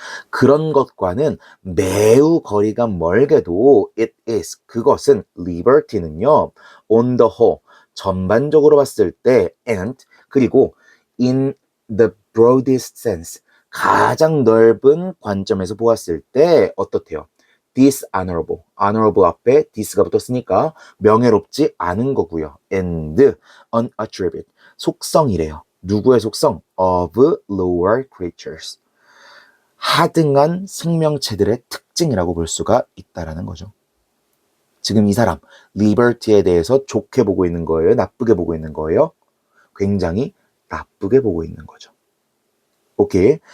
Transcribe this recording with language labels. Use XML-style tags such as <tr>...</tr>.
<ko>그런 것과는 매우 거리가 멀게도</ko> <en>it is,</en> <ko>그것은 liberty는요</ko> <en>on the whole,</en> <ko>전반적으로 봤을 때 and, 그리고</ko> <en>in the broadest sense,</en> <ko>가장 넓은 관점에서 보았을 때 어떻대요? dishonorable, honorable 앞에 this가 붙었으니까 명예롭지 않은 거고요.</ko> <en>and an attribute,</en> <ko>속성이래요. 누구의 속성?</ko> <en>of lower creatures,</en> <ko>하등한 생명체들의 특징이라고 볼 수가 있다라는 거죠. 지금 이 사람 리버티에 대해서 좋게 보고 있는 거예요? 나쁘게 보고 있는 거예요? 굉장히 나쁘게 보고 있는 거죠. 오케이.</ko>